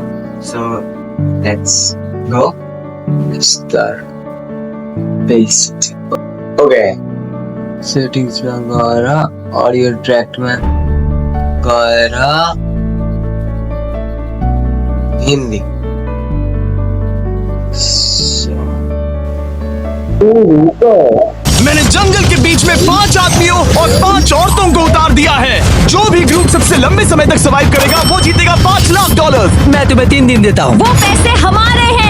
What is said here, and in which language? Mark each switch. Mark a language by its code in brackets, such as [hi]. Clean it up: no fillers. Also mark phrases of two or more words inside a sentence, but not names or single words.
[en] so let's go. मिस्टर बिस्ट। [ne] ओके, सेटिंग्समा गएर अडियो ट्र्याकमा गएर हिन्दी। [hi] मैंने जंगल के बीच में 5 आदमियों और 5 औरतों को उतार दिया है। जो भी ग्रुप सबसे लंबे समय तक सर्वाइव करेगा वो जीतेगा $5 लाख। मैं तुम्हें 3 दिन देता हूँ। वो पैसे हमारे हैं।